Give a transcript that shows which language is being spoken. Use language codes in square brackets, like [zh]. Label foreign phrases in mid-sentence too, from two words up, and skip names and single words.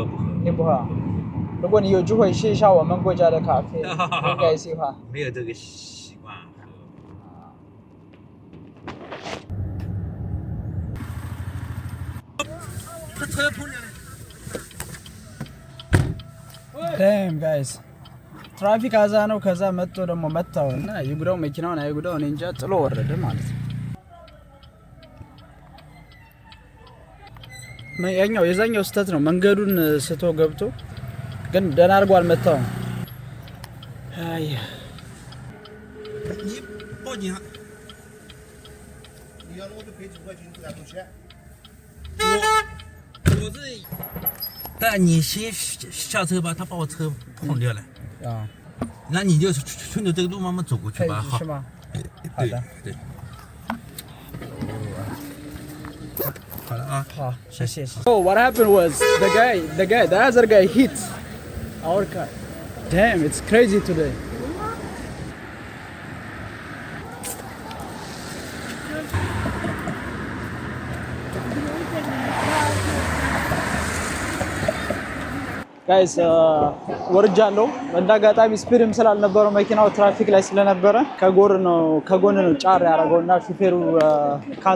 [zh] 你不喝？如果你有机会试一下我们国家的咖啡，应该喜欢。没有这个习惯喝。车碰见了。 [en] Damn guys. [am] ትራፊክ አዛ ነው። ከዛ መጥቶ ደግሞ መታውና ይጉዳው መኪናውን አይጉዳው እኔ እንጃ ጥሎ ወረደ ማለት ነው። የዛኛው ስህተት ነው። መንገዱን ስቶ ገብቶ ግን ደህና አድርጎ አልመታውም። አይ [zh] 报警。你要我就赔10块钱，给他多钱。我是，但你先下车吧，他把我车碰掉了。啊，那你就顺着这个路慢慢走过去吧。好。是吗？好的。对。好了啊。好，谢谢。 [en] So what happened was the other guy hit our car. Damn, it's crazy today. [am] ጋይስ ወርጃለሁ። በእንዳጋጣሚ ስፒድም ስላልነበረው መኪናው ትራፊክ ላይ ስለነበረ ከጎን ነው ጫር ያደረገውና ሹፌሩ ካሳ